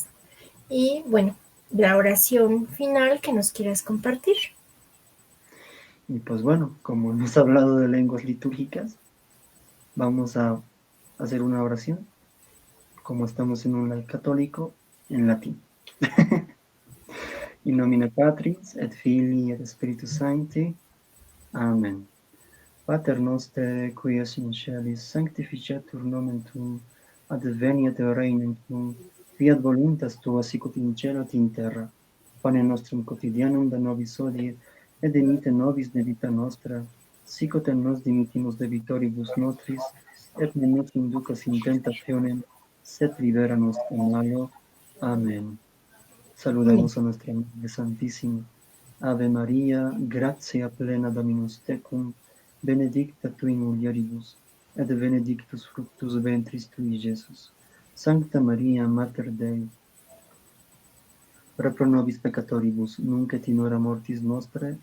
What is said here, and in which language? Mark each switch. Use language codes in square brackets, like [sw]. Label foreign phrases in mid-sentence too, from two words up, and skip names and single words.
[es] Y bueno, la oración final que nos quieras compartir. Y pues bueno, como hemos hablado de lenguas litúrgicas, vamos a hacer una oración, como estamos en un live católico, en latín. [la] In nomine Patris, et Filii, et Spiritus Sancti. Amen. Pater noster, qui es in celis, sanctificetur nomen tuum, adveniat regnum tuum, fiat voluntas tua sicut in cielo et in terra. Pane nostrum quotidianum da nobis hodie, et dimite nobis debita nostra, sicut et nos dimittimus debitoribus nostris, et ne nos inducas in tentationem, sed libera nos de malo. Amen. [es] Saludamos a nuestra Madre Santísima. [la] Ave María, gratia plena Dominus tecum, benedicta tu in mulieribus, et benedictus fructus ventris tui, Iesus. Sancta Maria, Mater Dei, ora pro nobis peccatoribus, nunc et in hora mortis nostre.